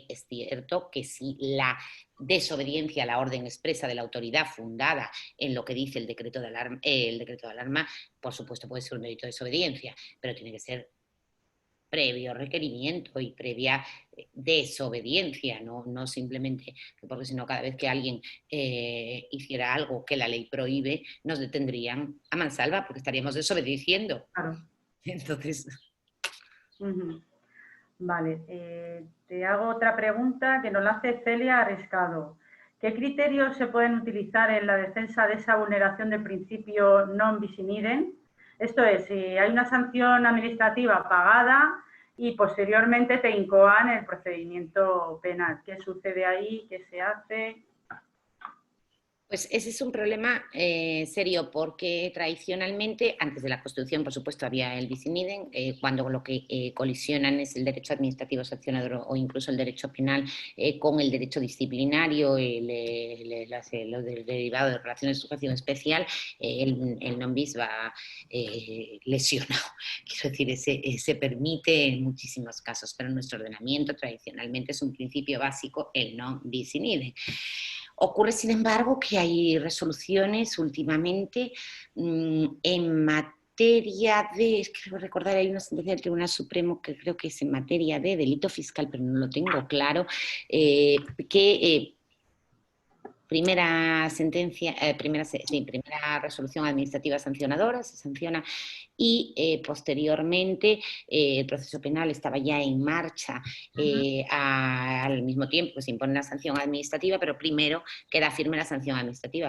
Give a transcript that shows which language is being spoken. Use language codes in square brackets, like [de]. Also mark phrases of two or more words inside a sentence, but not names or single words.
[es] Es cierto que si la desobediencia a la orden expresa de la autoridad fundada en lo que dice el decreto de alarma, por supuesto puede ser un delito de desobediencia, pero tiene que ser previo requerimiento y previa desobediencia, no simplemente, porque si no cada vez que alguien hiciera algo que la ley prohíbe, nos detendrían a mansalva porque estaríamos desobedeciendo. Claro. Entonces... Vale, te hago otra pregunta que nos la hace Celia Arriscado. ¿Qué criterios se pueden utilizar en la defensa de esa vulneración del principio [la] non bis in idem? [es] Esto es, si hay una sanción administrativa pagada y posteriormente te incoan el procedimiento penal. ¿Qué sucede ahí? ¿Qué se hace? Pues ese es un problema serio porque tradicionalmente, antes de la Constitución, por supuesto, había el [la] bis in idem, [es] cuando lo que colisionan es el derecho administrativo sancionador o incluso el derecho penal con el derecho disciplinario, lo del derivado de relaciones de educación especial, el [la] non bis [es] va lesionado. Quiero decir, se permite en muchísimos casos, pero en nuestro ordenamiento tradicionalmente es un principio básico el [la] non bis in idem. [es] Ocurre, sin embargo, que hay resoluciones últimamente en materia de, creo recordar, hay una sentencia del Tribunal Supremo que creo que es en materia de delito fiscal, pero no lo tengo claro, primera sentencia, primera resolución administrativa sancionadora, se sanciona y posteriormente el proceso penal estaba ya en marcha al mismo tiempo que se impone la sanción administrativa, pero primero queda firme la sanción administrativa.